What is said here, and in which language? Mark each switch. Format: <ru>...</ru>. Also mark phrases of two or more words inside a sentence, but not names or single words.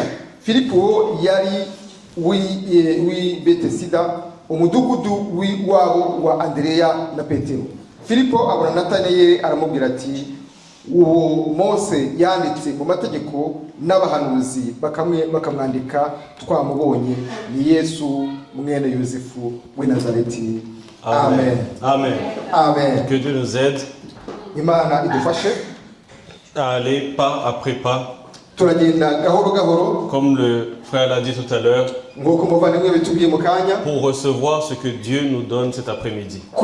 <rw>Filipo yari wi Betesida, umudugudu w'iwabo wa Andreya na Petero. Filipo abona Natanayeli aramubwira ati uwo Mose yanditse mu mategeko n'abahanuzi bakamwandika twamubonye, ni Yesu mwene Yosefu w'i Nazareti. Amen. Amen. Amen.</rw> <fr>Que Dieu nous aide</fr> <rw>Imana idufashe</rw> <fr>à aller pas après pas. Comme le frère l'a dit tout à l'heure, pour recevoir ce que Dieu nous donne cet après-midi.</fr>